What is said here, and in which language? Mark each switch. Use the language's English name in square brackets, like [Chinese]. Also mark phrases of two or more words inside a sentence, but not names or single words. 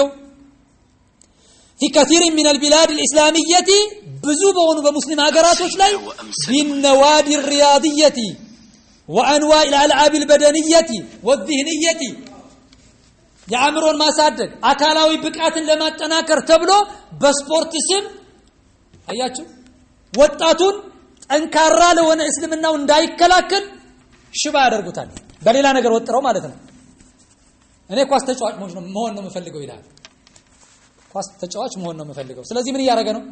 [Arabic] في كثير من البلاد الإسلامية [Amharic] ብዙ በሆኑ በሙስሊም ሀገራቶች ላይ [Arabic] بالنوادي الرياضية وأنواع الألعاب البدنية والذهنية [Amharic] የአእምሮን ማሳደግ አካላዊ ብቃትን ለማጠናከር ተብሎ በስፖርት ስም አያችሁ ወጣቱን ጠንካራ ለሆነ እስልምናው እንዳይከላከል ሽባ ያደርጉታል። በሌላ ነገር ወጥረው ማለት ነው። እኔ ኳስ ተጫዋች መሆን ነው የምፈልገው ይላል። ኳስ ተጫዋች መሆን ነው የምፈልገው። ስለዚህ ምን እያደረገ ነው?